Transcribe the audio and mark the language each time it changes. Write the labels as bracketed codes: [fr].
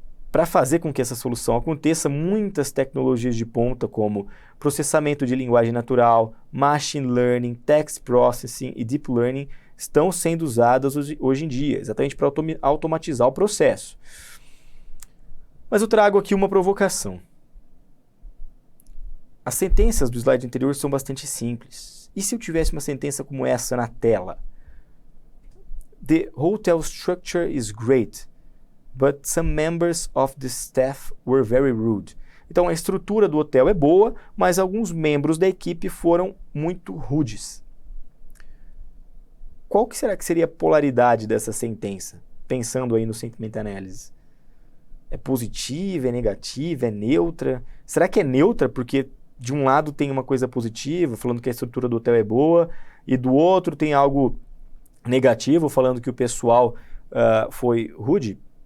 [pt] Para fazer com que essa solução aconteça, muitas tecnologias de ponta, como processamento de linguagem natural, machine learning, text processing e deep learning, estão sendo usadas hoje em dia, exatamente para automatizar o processo. Mas eu trago aqui uma provocação. As sentenças do slide anterior são bastante simples. E se eu tivesse uma sentença como essa na tela? [en] The hotel structure is great, but some members of the staff were very rude. [pt] Então, a estrutura do hotel é boa, mas alguns membros da equipe foram muito rudes. Qual que será que seria a polaridade dessa sentença? Pensando aí no Sentiment Analysis. É positiva, é negativa, é neutra? Será que é neutra porque de um lado tem uma coisa positiva, falando que a estrutura do hotel é boa, e do outro tem algo negativo, falando que o pessoal foi rude?